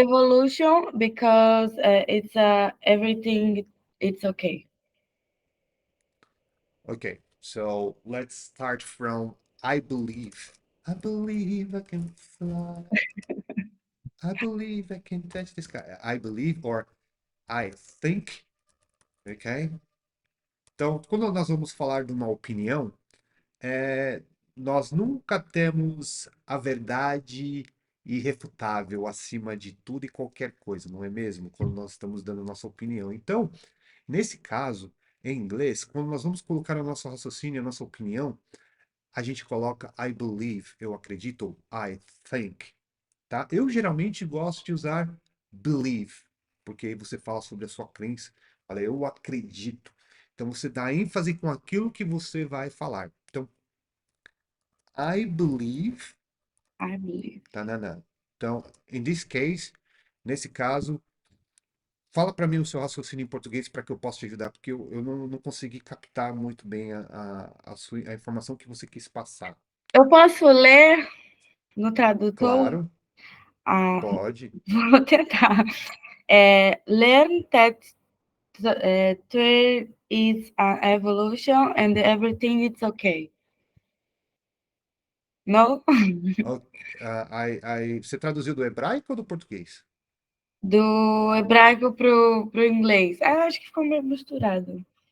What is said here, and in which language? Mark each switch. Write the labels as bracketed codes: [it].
[en] evolution because it's everything. It's okay. Okay. So let's start from I believe. I believe I can fly. I believe I can touch the sky. I believe or I think. Okay. [pt] Então, quando nós vamos falar de uma opinião, é, nós nunca temos a verdade irrefutável acima de tudo e qualquer coisa, não é mesmo? Quando nós estamos dando a nossa opinião. Então, nesse caso, em inglês, quando nós vamos colocar o nosso raciocínio, a nossa opinião, a gente coloca [en] I believe, [pt] eu acredito, ou [en] I think, [pt] tá? Eu geralmente gosto de usar believe, porque aí você fala sobre a sua crença. Fala, eu acredito. Então você dá ênfase com aquilo que você vai falar. [en] Então, I believe, I believe. tanana. [pt] Então, [en] in this case, [pt] nesse caso, fala para mim o seu raciocínio em português para que eu possa te ajudar, porque eu não consegui captar muito bem a informação que você quis passar. Eu posso ler no tradutor? Claro, Ah, pode. vou tentar. [en] Learn that there is an evolution and everything is okay. No? [pt] Ó, você traduziu do hebraico ou do português? Do hebraico pro inglês. Acho que ficou meio misturado.